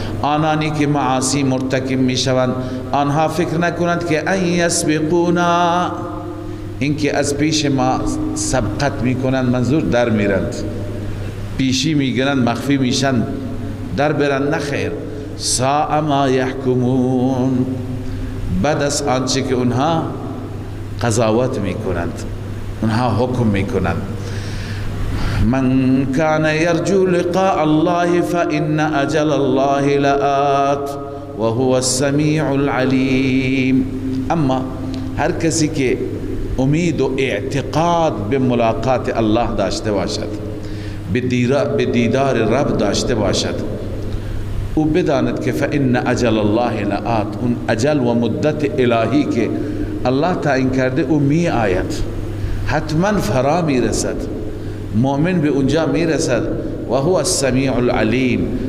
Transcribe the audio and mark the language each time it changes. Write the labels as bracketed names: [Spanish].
[Persian] آنانی که معاصی مرتکب میشوند آنها فکر نکنند که [Arabic] ان یسبقونا، [Persian] اینکه از پیش ما سبقت میکنند، منظور در میرند، پیشی میگیرند، مخفی میشن، در برند، نخیر. [Arabic] ساء ما یحکمون، [Persian] بعد از آنچه که اونها قضاوت میکنند، اونها حکم میکنند. [Arabic] من كان يرجو لقاء الله فإن أجل الله لآت وهو السميع العليم. [Persian] اما هر کسی که امید و اعتقاد به ملاقات الله داشته باشد، به دیدار رب داشته باشد، او بداند که [Arabic] فإن أجل الله لآت، [Persian] اون اجل و مدت الهی که الله تعیین کرده او می آید، حتما فرا می رسد، مؤمن به اونجا می رسد. [Arabic] و هو السمیع العلیم،